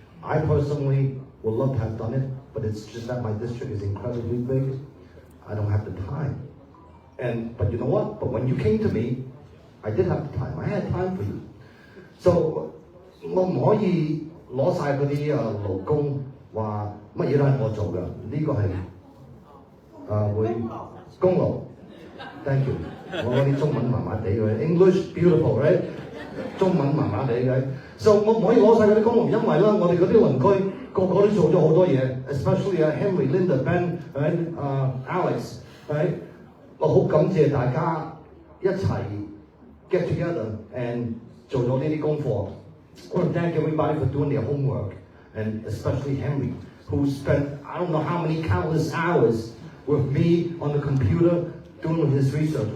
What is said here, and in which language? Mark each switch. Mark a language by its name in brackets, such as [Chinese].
[English] I personally would love to have done it, but it's just that my district is incredibly big. I don't have the time. But you know what? But when you came to me, I did have the time. I had time for you. So [Cantonese] 我唔可以攞晒嗰啲勞工話乜嘢都係我做嘅，呢個係會功勞。 [English] Thank you。 [Cantonese] 我啲中文麻麻地嘅 ， [English] English beautiful right？ [Cantonese] 中文麻麻地嘅，so 我唔可以攞晒嗰啲功勞，因為咧我哋嗰啲鄰居個個都做咗好多嘢 ，especially Henry、Linda、Ben、Alex，right？我好感謝大家一齊 [English] get together and [Cantonese] 做咗呢啲功課。 [English] I want to thank everybody for doing their homework, and especially Henry, who spent I don't know how many countless hours with me on the computer doing his research.